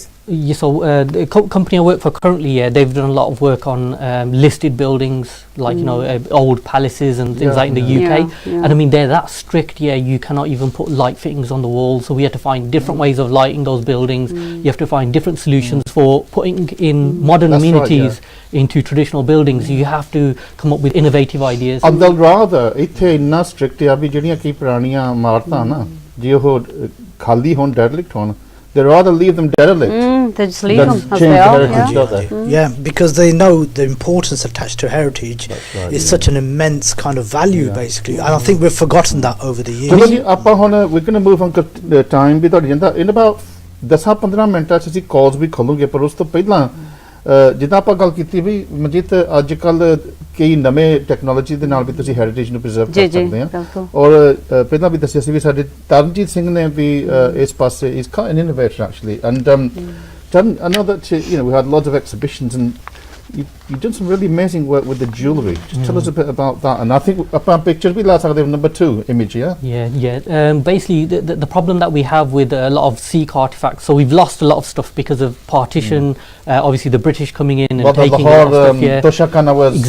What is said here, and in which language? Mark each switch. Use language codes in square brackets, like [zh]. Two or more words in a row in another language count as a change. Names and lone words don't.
[en] so the company I work for currently they've done a lot of work on listed buildings like you know old palaces and things like in the UK and I mean they're that strict you cannot even put light fittings on the walls so we had to find different ways of lighting those buildings you have to find different solutions for putting in modern amenities into traditional buildings you have to come up with innovative ideas and they'll rather [pa] ਇੱਥੇ ਇੰਨਾ strict ਆ ਵੀ ਜਿਹੜੀਆਂ ਕੀ ਪੁਰਾਣੀਆਂ ਇਮਾਰਤਾਂ ਨਾ ਜੇ ਉਹ ਖਾਲੀ ਹੋਣ derelict ਹੋਣ [en] they rather leave them derelict they just leave them as they are because they know the importance attached to heritage is such an immense kind of value basically and I think we've forgotten that over the years [pa] ਚਲੋ ਜੀ ਆਪਾਂ ਹੁਣ [en] we're going to move on [pa] time ਵੀ ਤੁਹਾਡੀ ਜਾਂਦਾ [en] in about 10-15 [pa] ਮਿੰਟਾਂ ਚ ਅਸੀਂ ਕਾਲਸ ਵੀ ਖੋਲੂਗੇ ਪਰ ਉਸ ਤੋਂ ਪਹਿਲਾਂ ਜਿੱਦਾਂ ਆਪਾਂ ਗੱਲ ਕੀਤੀ ਵੀ ਮਨਜੀਤ ਅੱਜ ਕੱਲ ਕਈ ਨਵੇਂ ਟੈਕਨੋਲੋਜੀ ਦੇ ਨਾਲ ਵੀ ਤੁਸੀਂ ਹੈਰੀਟੇਜ ਨੂੰ ਪ੍ਰੀਜ਼ਰਵ ਕਰ ਸਕਦੇ ਆ ਔਰ ਪਹਿਲਾਂ ਵੀ ਦੱਸਿਆ ਸੀ ਵੀ ਸਾਡੇ ਤਰਨਜੀਤ ਸਿੰਘ ਨੇ ਵੀ ਇਸ ਪਾਸੇ [en] is quite an innovator actually and Taran, I know that you know we had lots of exhibitions and you've done some really amazing work with the jewellery. Just tell us a bit about that. And I think upon pictures we last have number 2 image, basically the problem that we have with a lot of Sikh artifacts, so we've lost a lot of stuff because of partition, obviously the British coming in and taking a lot of stuff.